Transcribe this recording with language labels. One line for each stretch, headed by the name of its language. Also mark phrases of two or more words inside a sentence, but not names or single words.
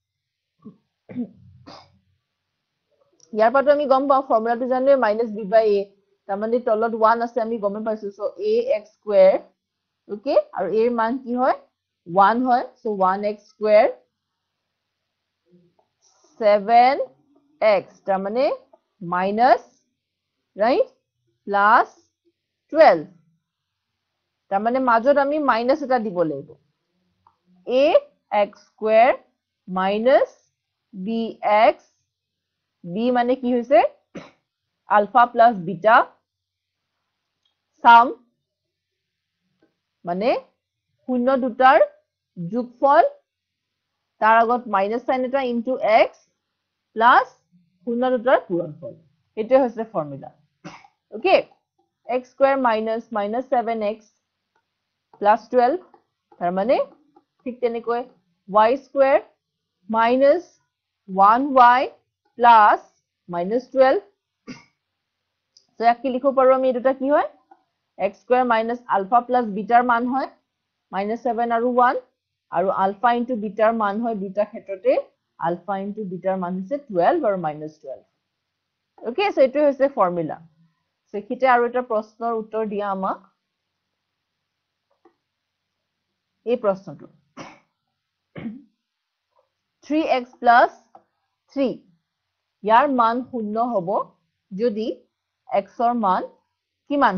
Assamese: ইয়াৰ পাটো আমি গম পাও ফৰ্মুলাটো জানো
English: -b by a
Assamese: তাৰ মানে তলত 1 আছে আমি গম পাইছো সো
English: ax square
Assamese: ওকে আৰু a ৰ মান কি হয় 1 হয় সো
English: 1x square 7x
Assamese: তাৰ মানে
English: minus right plus 12
Assamese: তাৰ মানে মাজত আমি মাইনাস এটা দিব লাগিব
English: ax square minus bx b
Assamese: মানে কি হৈছে
English: alpha plus beta sum
Assamese: মানে শূন্য দুটাৰ যোগফল তাৰ আগত
English: minus sign
Assamese: এটা
English: into x plus
Assamese: শূন্য দুটাৰ পূৰণফল এটো হৈছে ফৰ্মুলা ওকে
English: x square minus -7x plus 12
Assamese: তাৰ মানে ঠিক তেনেকৈ y
English: square minus 1y plus -12
Assamese: সো ইয়াক কি লিখিব পাৰো আমি এটা কি হয়
English: x square minus alpha plus beta
Assamese: ৰ মান হয় -7 আৰু 1 আৰু
English: alpha into beta
Assamese: ৰ মান হয় beta ক্ষেত্ৰতে
English: alpha into beta
Assamese: ৰ মান হৈছে 12 আৰু -12
English: okay so
Assamese: এটো হৈছে ফৰ্মুলা সো কিতে আৰু এটা প্ৰশ্নৰ উত্তৰ দিয়া আমাক এই প্ৰশ্নটো
English: 3x plus 3
Assamese: ইয়াৰ মান শূন্য হ'ব যদি x ৰ মান কিমান